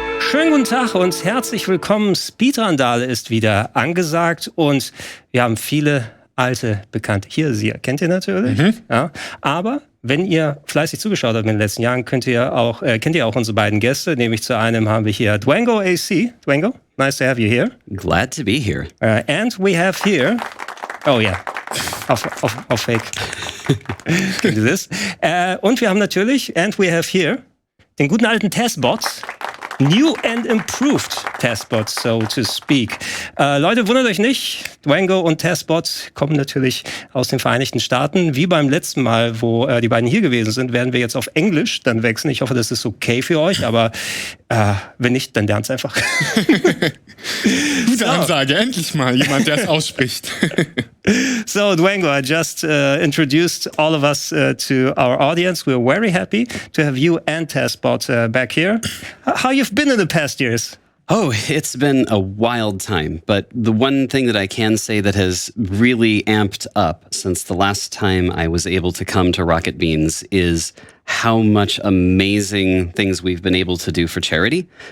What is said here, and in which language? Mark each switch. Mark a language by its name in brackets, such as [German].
[German] Schönen guten Tag und herzlich willkommen. Speedrandale ist wieder angesagt und wir haben viele alte Bekannte. Hier, Sie kennt ihr natürlich. Ja, aber wenn ihr fleißig zugeschaut habt in den letzten Jahren, kennt ihr auch unsere beiden Gäste. Nämlich zu einem haben wir hier dwangoAC. [English] Dwango, nice to have you here. Glad to be here. And we have here, oh yeah, [German] auf Fake. [English] Can do this. [German] Und wir haben natürlich, [English] and we have here, [German] den guten alten TASBot. [English] New and improved TASBot, so to speak. [German] Leute, wundert euch nicht, Dwango und TASBot kommen natürlich aus den Vereinigten Staaten. Wie beim letzten Mal, wo die beiden hier gewesen sind, werden wir jetzt auf Englisch dann wechseln. Ich hoffe, das ist okay für euch, aber wenn nicht, dann lernt's einfach. Gute Ansage, endlich mal jemand, der es ausspricht. [English] So, Dwango, I just introduced all of us to our audience. We're very happy to have you and TASBot back here. How you've been in the past years? Oh, it's been a wild time, but the one thing that I can say that has really amped up since the last time I was able to come to Rocket Beans is how much amazing things we've been able to do for charity.